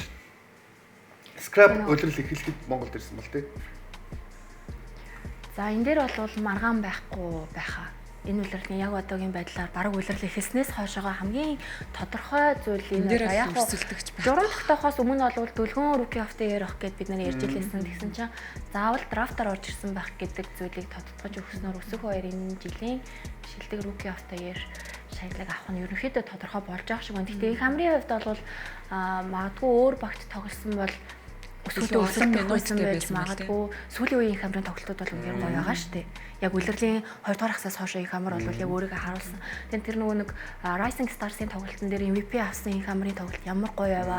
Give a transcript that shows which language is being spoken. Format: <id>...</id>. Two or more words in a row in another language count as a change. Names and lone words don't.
<mn>Scrap үйлрэл эхлэхэд Монголд ирсэн бол тий. За энэ дээр бол маргаан байхгүй байхаа. Энэ үйлрлийн яг одоогийн байдлаар бараг үйлрэл эхэлснээс хойшоо хамгийн тодорхой зүйл энэ яг журам тогтоохоос өмнө бол дөлгөөн</mn> <en>rookie of the year</en> <mn>ах гэд бид нар ярьж илээсэн. Тэгсэн чинь заавал драфтаар орж ирсэн байх гэдэг зүйлийг тодтогч өгснөөр өсөх хоёр энэ жилийн шилдэг</mn> <en>rookie of the year</en> <mn>шагналыг авах нь ерөнхийдөө тодорхой болж байгаа шиг байна. Гэхдээ их хамрын хувьд бол магадгүй өөр багт тоглосон бол өсөлтөө өсөлтөйсэн байж магадгүй сүүлийн үеийн хамрын тоглолтууд бол үнээр гоё байгаа шүү дээ. Яг улирлын 2 дугаар хагасаас хойш их хамар бол яг өөрийгөө харуулсан. Тэгээд тэр нөгөө нэг Rising Stars-ийн тоглолтын дээр MVP авсан их хамрын тоглолт ямар гоё яваа.</mn>